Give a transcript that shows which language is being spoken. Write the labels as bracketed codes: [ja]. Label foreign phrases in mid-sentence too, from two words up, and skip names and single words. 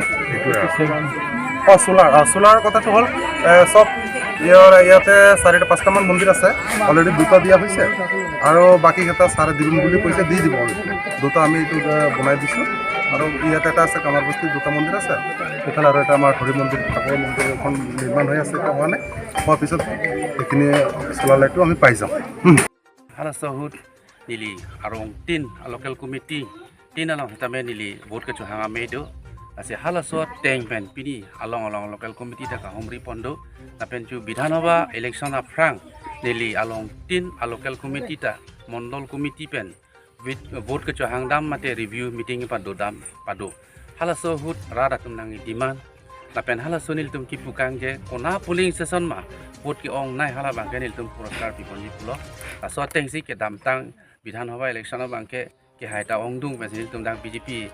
[as] সেইটোৱে চোলাৰ কথাটো হ'ল চব ইয়াতে 4-5টামান মন্দিৰ আছে, অলৰেডি 2টা দিয়া হৈছে আৰু বাকীকেইটা ছাৰে দিম বুলি কৈছে, দি দিব। 2টা আমি এইটো বনাই দিছোঁ। আৰু ইয়াতে এটা আছে কামাৰ বস্তিত 2টা মন্দিৰ আছে, সেইফালে আৰু এটা আমাৰ হৰি মন্দিৰ ঠাকুৰ মন্দিৰ এখন নিৰ্মাণ হৈ আছে, এটা হোৱা নাই, হোৱাৰ পিছত সেইখিনি চলাৰ লাইটটো আমি পাই যাম। [mjw] Halasahut nili arong tin [en] local committee [mjw] tin along hitame nili vote ke chuhanga medo ase halasot tengpen pini along [en] local committee [mjw] ta ka homri pondo tapen chu bidhanabha election aprang nili along tin [en] local committee [mjw] ta mondol committee pen vote ke chuhang dam mate [en] review meeting [mjw] pa do dam pado halasahut rada tumnang demand tapen halasonil tum ki pukang je kona [en] polling session [mjw] ma vote ki ong nai hala bangke nil tum puruskar piponi pulo asot tengsi ke damtang bidhanabha election bangke ke haita ong dung pesil tum dang BJP